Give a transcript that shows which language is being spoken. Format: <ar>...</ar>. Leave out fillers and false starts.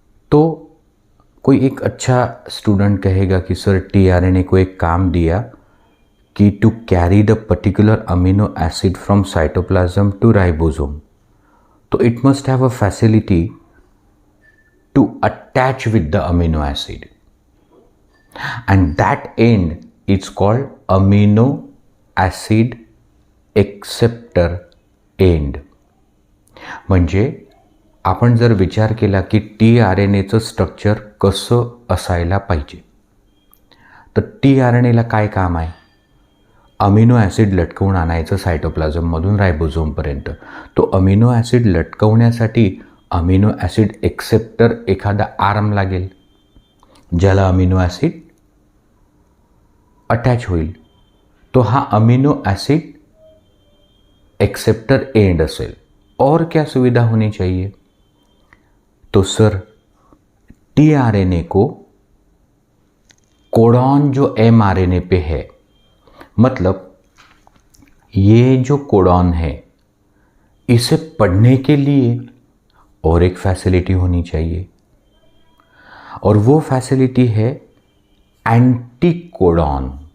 <hi>तो कोई एक अच्छा स्टूडेंट कहेगा कि सर टीआरएनए को एक काम दिया कि</hi> <en>To carry the particular amino acid from cytoplasm to ribosome, तो it must have a facility to attach with the amino acid and that end it's called amino acid acceptor end.</en> <mr>म्हणजे आपण जर विचार केला की टीआरएनएचं स्ट्रक्चर कसं असायला पाहिजे, तर टीआरएनएला काय काम आहे, अमिनो ॲसिड लटकवून आणायचं सायटोप्लाझममधून रायबोझोमपर्यंत. तो amino acid लटकवण्यासाठी amino acid acceptor एखादा आर्म लागेल ज्याला अमिनो ॲसिड अटॅच होईल. तो हा अमिनो ॲसिड एक्सेप्टर एंड असेल.</mr> <hi>और क्या सुविधा होनी चाहिए, तो सर टीआरएनए को कोडॉन जो एमआरएनए पे है, मतलब ये जो कोडॉन है इसे पढ़ने के लिए और एक फैसिलिटी होनी चाहिए, और वो फैसिलिटी है एंटी कोडॉन.</hi>